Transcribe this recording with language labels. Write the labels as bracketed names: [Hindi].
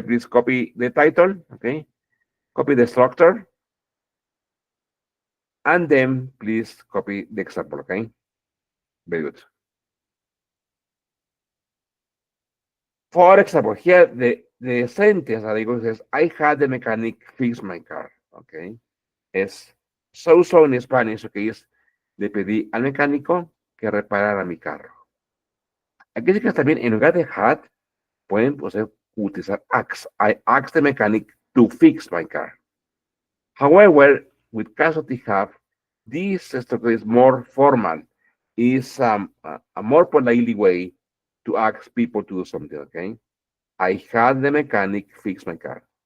[English] Please copy the title, okay? Copy the structure, and then please copy the example, okay? Very good. For example, here the sentence that I go says, I had the mechanic fix my car, okay? [Spanish] Es so en Spanish, okay, es le pedí al mecánico que reparara mi carro. Aquí sí que también en lugar de had, pueden utilizar ask. [English] I asked the mechanic to fix my car. However, with casualty have, this structure is more formal, is a more politely way to ask people to do something, okay? I had the mechanic fix my car.